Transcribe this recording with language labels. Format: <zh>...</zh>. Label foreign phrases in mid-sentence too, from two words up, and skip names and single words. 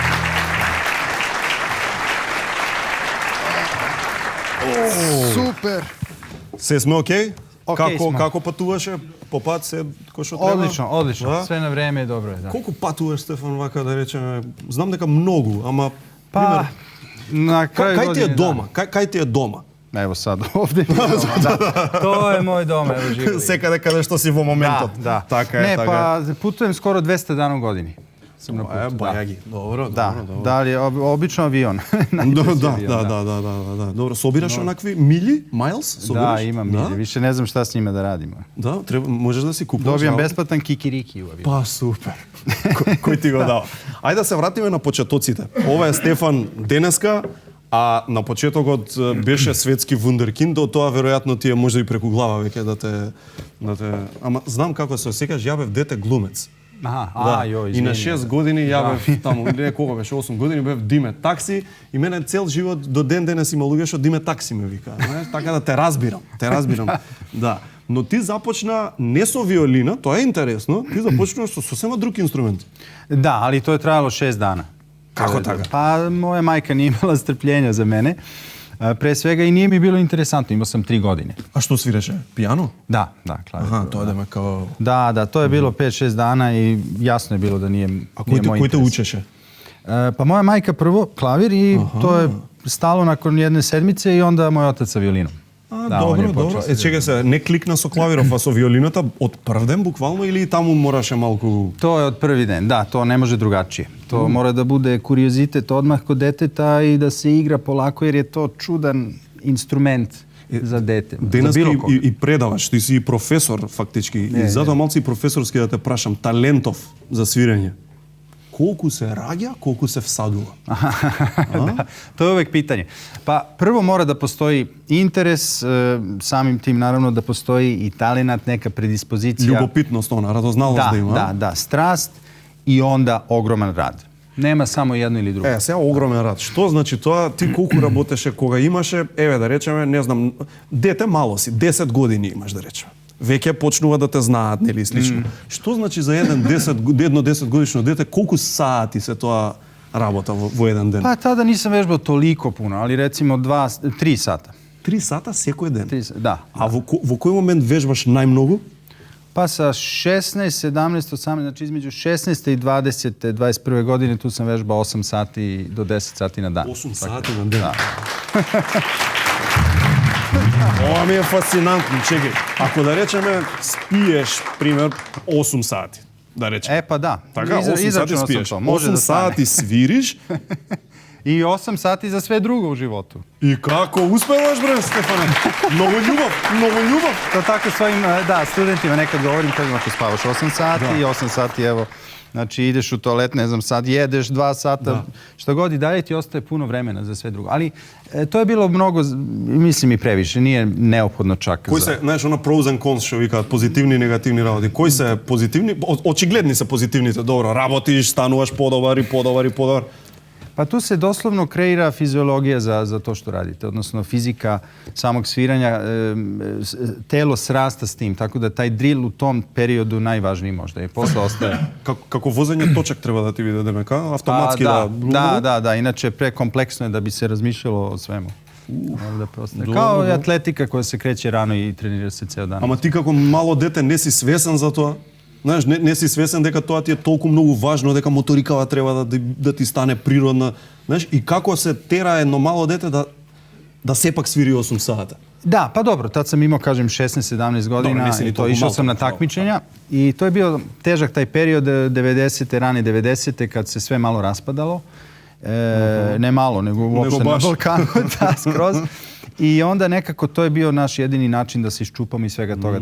<mk>Супер! Се сме окей? Окей сме. Како патуваше? По пат се кој што треба? Одлично. Да? Све на време е добро. Да. Колку патуваш, Стефан, вака да речеме? Знам дека многу, ама Па, на крај кај ти е години, дома? Кај ти е дома?</mk> <sr>Да. Ево sad, ovde. To je moj dom, evo živi.</sr> <mk>Секаде каде што си во моментот.</mk> <sr>Da.</sr> <mk>Така е,</mk> <sr>Ne,</sr> <mk>така</mk> <sr>pa putujem skoro 200 dana u godini. Sam na</sr> <mk>е.</mk> <sr>putu, da.</sr> <mk>Бајаги. Добро,</mk> <sr>Da,</sr> <mk>добро.</mk> <sr>da li obično avion.</sr> <mk>Да, да. Добро, собираш онакви мили, miles? Собираш?</mk> <sr>Da, imam milje. Više ne znam šta s njima da radimo.</sr> <mk>Да, треба, можеш да си купуваш.</mk> <sr>Dobijam</sr> <mk>работа.</mk> <sr>besplatan kikiriki u avionu.</sr> <mk>Па, супер. Кој ти го дава? Ајде да се вратиме на почетоците. Ова е Стефан денеска, а на почетокот беше светски вундеркинд, до тоа веројатно ти е може и преку глава веќе да те... Ама знам како се осеќаш, ја бев дете глумец. Aha, И на 6 години ја бев таму, не колку беше 8 години, бев Диме такси и мене цел живот до ден денес има луѓе што Диме такси ме вика, знаеш, така да те разбирам. Да. Но ти започна не со виолина, тоа е интересно, ти започнаш со сосема друг инструмент.</mk> <sr>Da, ali to je trajalo 6 dana. Kako tako? Pa moja majka nije imala strpljenja za mene. Pre svega i nije mi bilo interesantno, imao sam 3 godine.</sr> <mk>А што свиреше? Пијано?</mk> <sr>Da, klavir.</sr> <mk>Аха, тоа да ме као...</mk> <sr>Da, to je bilo 5-6 dana i jasno je bilo da nije</sr> <mk>А</mk> <sr>nije moj</sr> <mk>кој те</mk> <sr>interes.</sr> <mk>учеше?</mk> <sr>Pa moja majka prvo klavir i to je stalo nakon jedne sedmice i onda moj otac sa violinom.</sr> <mk>А, Да, он добро, е добро. почел Е, чекај се, не кликна со клавиров, а со виолината од прв ден буквално или и таму мораше малку...</mk> <sr>To je od prvi den, da, to ne može drugačije. To mora da bude kuriozitet odmah kod deteta i da se igra polako jer je to čudan instrument za dete.</sr> <mk>Денес</mk> <sr>za bilo koga.</sr> <mk>и предаваш, ти си и професор фактички. И затоа малци професорски да те прашам, талентов за свирење. Колку се раѓа, колку се всадува?</mk> <sr>Da, to je uvek pitanje. Pa prvo mora da postoji interes, samim tim naravno da postoji i talenat, neka predispozicija.</sr> <mk>Љубопитност, она, радозналост да има.</mk> <sr>Da, strast i onda ogroman rad. Nema samo jedno ili drugo.</sr> <mk>Сега огромен рад. Што значи тоа? Ти колку работеше кога имаше, еве да речеме, не знам, дете мало си, 10 години имаш да речеме. Веќе почнува да те знаат, нели, слично. Што значи за едно 10 годишно дете, колку сати се тоа работа во еден ден?</mk> <sr>Pa tada nisam vežbao toliko puno, ali recimo 3 sata.</sr> <mk>3 сата секој ден.</mk> <sr>Da.</sr> <mk>А во кој момент вежбаш најмногу?</mk> <sr>Pa sa 16, 17, 18, znači između 16. i 20. 21. godine tu sam vežbao 8 sati do 10 sati na dan.</sr> <mk>8 сати на ден.</mk> <sr>Da.</sr> <mk>Ова ми е фасцинантно, чекај. Ако да речеме спиеш пример 8 сати, да речеме.</mk> <sr>E pa da.</sr> <mk>Така, 8 сати</mk> <sr>Izračunao sam</sr> <mk>спиеш.</mk> <sr>to. Može</sr> <mk>8</mk> <sr>da stane.</sr> <mk>сати свириш.</mk> <sr>I 8 sati za sve drugo u životu.</sr> <mk>И како успеваш, бре, Стефане? Многу љубов.</mk> <sr>To tako svojim studentima nekad govorim, kažem ako spavaš 8 sati i 8 sati evo, znači ideš u toalet, ne znam, sad jedeš 2 sata, što god i dalje ti ostaje puno vremena za sve drugo. Ali to je bilo mnogo, mislim i previše, nije neophodno čak.</sr> <mk>Кои се, знаеш, она</mk> <en>pros and cons</en> <mk>што викаат, позитивни и негативни работи. Кои се позитивни? Очигледни се позитивните. Добро, работиш, стануваш подобар.</mk> <sr>Pa tu se doslovno kreira fiziologija za to što radite, odnosno fizika samog sviranja, telo srasta s tim, tako da taj drill u tom periodu najvažniji možda i posle ostaje.</sr> <mk>Како возење точак треба да ти биде демека, автоматски</mk> <sr>Da, inače prekompleksno je da bi se razmišljalo o svemu. Kao i atletika koja se kreće rano i trenira se ceo dan.</sr> <mk>Ама ти како мало дете не си свесен за тоа? Знаеш, не си свесен дека тоа ти е толку многу важно, дека моторикава треба да ти стане природна. Знаеш, и како се тера едно мало дете да сепак свири 8 сата?</mk> <sr>Da, pa dobro, tad sam imao, kažem, 16-17 godina i to išao sam na takmičenja i to je bio težak taj period 90. rane 90. kad se sve malo raspadalo. Ne malo, nego uopšte na Balkanu, da, skroz. I onda nekako to je bio naš jedini način da se iščupamo iz svega toga.</sr>